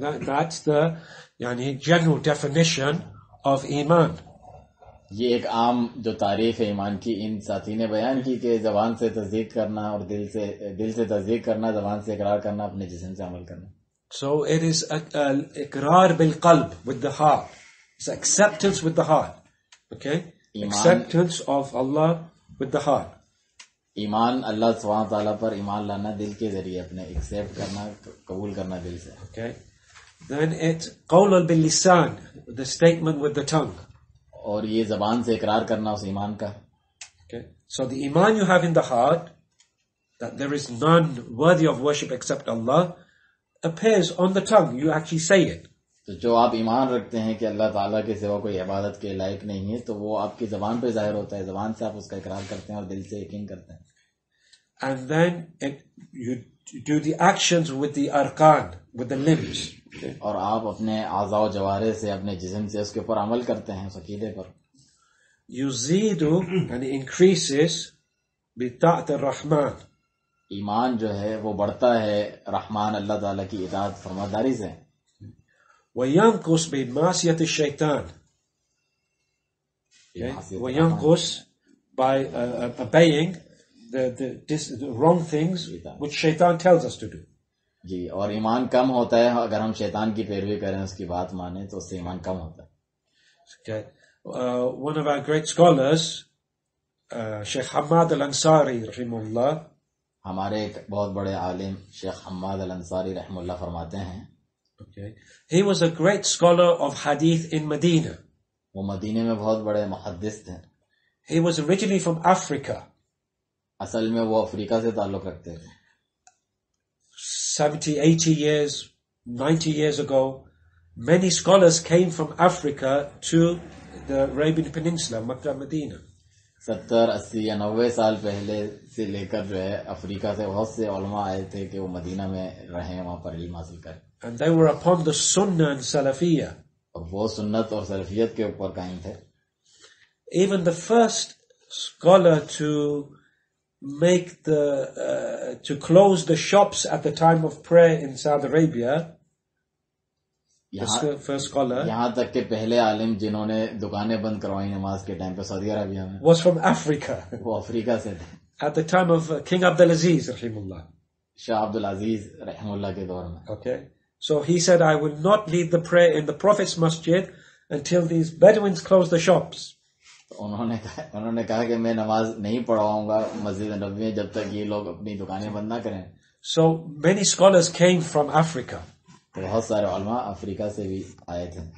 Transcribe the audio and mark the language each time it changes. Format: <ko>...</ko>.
<en>That's the general definition of Iman.</en> <ur>یہ ایک عام جو تعریف ہے ایمان کی ان ساتھی نے بیان کی کہ زبان سے تصدیق کرنا اور دل سے تصدیق کرنا, زبان سے اقرار کرنا, اپنے جسم سے عمل کرنا.</ur> <en>So it is</en> <ar>اقرار بالقلب,</ar> <en>with the heart. It's acceptance with the heart. Okay? Acceptance of Allah with the heart.</en> <ur>ایمان اللہ سبحانہ تعالیٰ پر ایمان لانا دل کے ذریعے, اپنے ایکسیپٹ کرنا, قبول کرنا دل سے.</ur> <en>Okay? Then it's</en> <ar>قول باللسان,</ar> <en>the statement with the tongue.</en> <ur>اور یہ زبان سے اقرار کرنا اس ایمان کا.</ur> <en>Okay? So the Iman you have in the heart, that there is none worthy of worship except Allah, appears on the tongue. You actually say it.</en> <ur>تو جو آپ ایمان رکھتے ہیں کہ اللہ تعالیٰ کے سوا کوئی عبادت کے لائق نہیں ہے, تو وہ آپ کی زبان پہ ظاہر ہوتا ہے, زبان سے آپ اس کا اقرار کرتے ہیں اور دل سے یقین کرتے ہیں.</ur> <en>And then you do the actions with the arkan, with the limbs. Okay?</en> <ur>اور آپ اپنے اعضاء و جوارح سے, اپنے جسم سے اس کے اوپر عمل کرتے ہیں, اس عقیدے پر.</ur> <ar>Yuzidu,</ar> <en>and it increases</en> <ar>بِطَاعَةِ الرَّحْمَانِ.</ar> <ur>ایمان جو ہے وہ بڑھتا ہے رحمان اللہ تعالیٰ کی اطاعت فرماداری سے.</ur> <ar>وَيَنْقُصْ بِمَعْصِيَةِ الشَّيْطَانِ.</ar> <en>Okay?</en> <ar>وَيَنْقُصْ</ar> <en>by obeying the wrong things which shaitan tells us to do.</en> <ur>جی, اور ایمان کم ہوتا ہے اگر ہم شیطان کی پیروی کریں, اس کی بات مانیں, تو اس سے ایمان کم ہوتا ہے.</ur> <en>Okay. One of our great scholars, Sheikh Hamad al-Ansari rahimahullah,</en> <ur>ہمارے ایک بہت بڑے عالم شیخ حماد الانصاری رحم اللہ فرماتے ہیں,</ur> <en>okay, he was a great scholar of hadith in Medina.</en> <ur>وہ مدینے میں بہت بڑے محدث تھے.</ur> <en>He was originally from Africa.</en> <ur>اصل میں وہ افریقہ سے تعلق رکھتے تھے.</ur> <en>70, 80 years, 90 years ago, many scholars came from Africa to the Arabian Peninsula, Makkah, Medina.</en> <ur>70, 80 یا 90 سال پہلے سے لے کر جو ہے افریقہ سے بہت سے علماء آئے تھے کہ وہ مدینہ میں رہیں, وہاں پر علم حاصل کریں.</ur> <en>And they were upon the Sunnah and Salafiyah.</en> <ur>اور وہ سنت اور سلفیت کے اوپر قائم تھے.</ur> <en>Even the first scholar to make to close the shops at the time of prayer in Saudi Arabia, the first scholar,</en> <ur>یہاں تک کہ پہلے عالم جنہوں نے دکانیں بند کروائی نماز کے ٹائم پہ سعودی عربیہ میں,</ur> <en>was from Africa.</en> <ur>وہ افریقہ سے تھے.</ur> <en>At the time of King Abdulaziz rahimullah.</en> <ur>شاہ عبدالعزیز رحم اللہ کے دور میں.</ur> <en>Okay. So he said, I will not lead the prayer in the Prophet's masjid until these Bedouins close the shops.</en> <ur>انہوں نے کہا کہ میں نماز نہیں پڑھواؤں گا مسجد نبوی میں جب تک یہ لوگ اپنی دکانیں بند نہ کریں.</ur> <en>So many scholars came from Africa.</en> <ur>بہت سارے علماء افریقہ سے بھی آئے تھے.</ur>